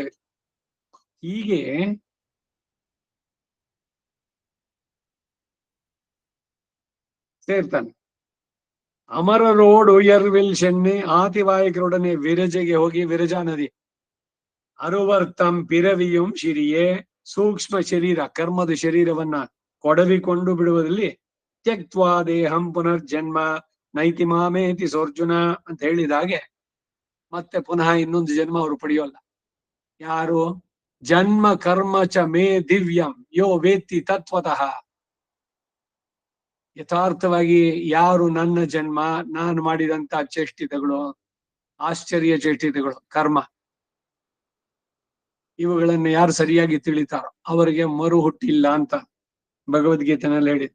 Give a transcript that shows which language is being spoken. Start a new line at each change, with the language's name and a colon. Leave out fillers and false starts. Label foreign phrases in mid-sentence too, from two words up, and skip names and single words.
Kannada: ಹೀಗೆ ಸೇರ್ತಾನೆ.
Tamil: அமரரோடு உயர்வில் சென்று
Kannada: ಆತಿವಾಯಿಕರೊಡನೆ ವಿರಜೆಗೆ ಹೋಗಿ ವಿರಜಾ ನದಿ
Tamil: அறுவர்தம் பிறவியும் சிறையே,
Kannada: ಸೂಕ್ಷ್ಮ ಶರೀರ ಕರ್ಮದ ಶರೀರವನ್ನ ಕೊಡವಿಕೊಂಡು ಬಿಡುವುದರಲ್ಲಿ
Sanskrit: ತ್ಯಕ್ವಾ ದೇಹಂ ಪುನರ್ಜನ್ಮ ನೈತಿ ಮಾಮೇತಿ ಸೋರ್ಜುನ
Kannada: ಅಂತ ಹೇಳಿದಾಗೆ ಮತ್ತೆ ಪುನಃ ಇನ್ನೊಂದು ಜನ್ಮ ಅವರು ಪಡೆಯೋಲ್ಲ. ಯಾರು?
Sanskrit: ಜನ್ಮ ಕರ್ಮ ಚ ಮೇ ದಿವ್ಯಂ ಯೋ ವೇತ್ತಿ ತತ್ವತಃ.
Kannada: ಯಥಾರ್ಥವಾಗಿ ಯಾರು ನನ್ನ ಜನ್ಮ, ನಾನು ಮಾಡಿದಂತ ಚೇಷ್ಟಿತಗಳು, ಆಶ್ಚರ್ಯ ಚೇಷ್ಟಿತಗಳು, ಕರ್ಮ, ಇವುಗಳನ್ನು ಯಾರು ಸರಿಯಾಗಿ ತಿಳಿತಾರೋ ಅವರಿಗೆ ಮರು ಹುಟ್ಟಿಲ್ಲ ಅಂತ ಭಗವದ್ಗೀತೆನಲ್ಲಿ ಹೇಳಿದ್.